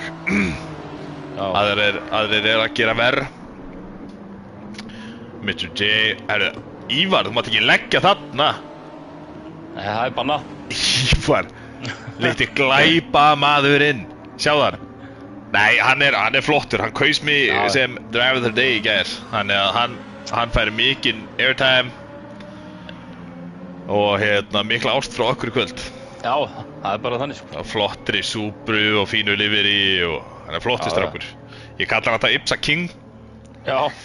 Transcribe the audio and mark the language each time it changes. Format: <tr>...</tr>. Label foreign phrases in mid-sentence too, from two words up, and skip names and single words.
<is>Aðrir er að gera verð. Mr. J, herru, Ívar, þú mátt ekki leggja þarna. Nei, það er bannað. Ívar, lítið glæpa maðurinn. Sjá þar. Nei, hann er flottur, hann kaus mig sem</is> <en>driver of the day</en> <is>í gær. Þannig að hann fær mikinn airtime og hérna mikla ást frá okkur í kvöld. Já, það er bara þannig, sko. Flottri Subaru og fínu livery og hann er flottur strákur. Ég kallar hann þetta Ipsa King. Já.</is>